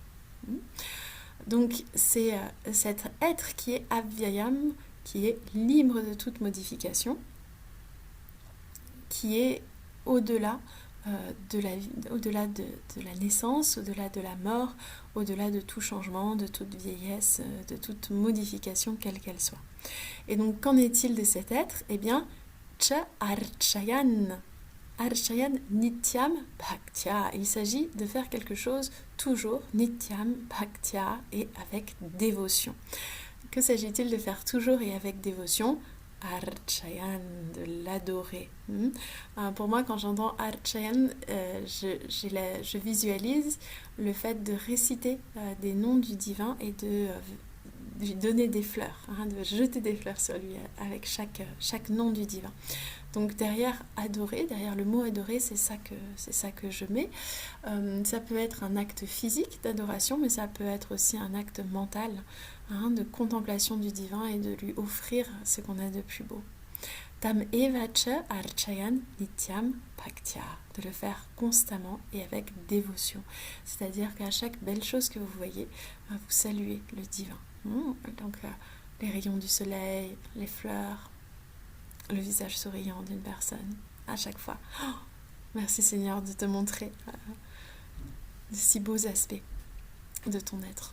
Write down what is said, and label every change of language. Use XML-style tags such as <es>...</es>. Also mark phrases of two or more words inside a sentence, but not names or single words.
<fr>Donc c'est cet être qui est avyayam, qui est libre de toute modification, qui est au-delà de la vie, au-delà de la naissance, au-delà de la mort, au-delà de tout changement, de toute vieillesse, de toute modification, quelle qu'elle soit. Et donc, qu'en est-il de cet être? Eh bien,</fr> <sa>च अर्चयन्, अर्चयन् नित्यं भक्त्या.</sa> <fr>Il s'agit de faire quelque chose toujours,</fr> <sa>नित्यं भक्त्या,</sa> <fr>et avec dévotion. Que s'agit-il de faire toujours et avec dévotion? Archayan, de l'adorer. Pour moi, quand j'entends Archayan, je visualise le fait de réciter des noms du divin et de lui donner des fleurs, de jeter des fleurs sur lui avec chaque nom du divin. Donc derrière adorer, derrière le mot adorer, c'est ça que je mets. Ça peut être un acte physique d'adoration, mais ça peut être aussi un acte mental, de contemplation du divin et de lui offrir ce qu'on a de plus beau.</fr> <sa>तम् एवच अर्चयन् नित्यं भक्त्या,</sa> <fr>de le faire constamment et avec dévotion. C'est-à-dire qu'à chaque belle chose que vous voyez, vous saluez le divin. Donc les rayons du soleil, les fleurs, le visage souriant d'une personne, à chaque fois. Oh, merci Seigneur de te montrer de si beaux aspects de ton être.</fr>